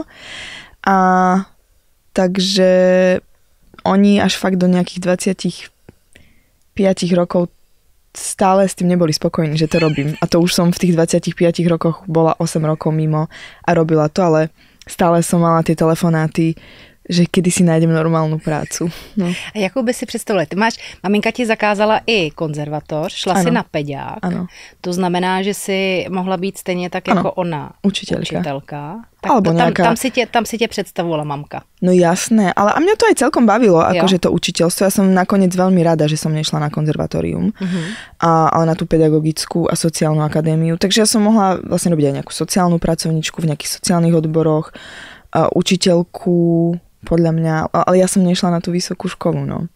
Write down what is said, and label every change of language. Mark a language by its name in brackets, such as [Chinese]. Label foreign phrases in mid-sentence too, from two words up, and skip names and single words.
[Slovak] A takže oni až fakt do nejakých 25 rokov stále s tým neboli spokojní, že to robím. A to už som v tých 25 rokoch bola 8 rokov mimo a robila to, ale stále som mala tie telefonáty, že kedy si nájdem normálnu prácu. No. [Czech] A jakou by si představila? Maminka ti zakázala i konzervatoř, šla si na peďák. Ano. To znamená, že si mohla být stejně tak jako ona učitelka. Tak [Slovak] alebo nejaká... [Czech] tam si tě představovala mamka. [Slovak] No jasné, ale a mňa to aj celkom bavilo, akože to učiteľstvo. Ja som nakoniec veľmi rada, že som nešla na konzervatórium, ale na tú pedagogickú a sociálnu akadémiu. Takže ja som mohla vlastne robiť aj nejakú sociálnu pracovničku v nejakých sociálnych odboroch, učiteľku, podľa mňa, ale ja som nešla na tú vysokú školu, no.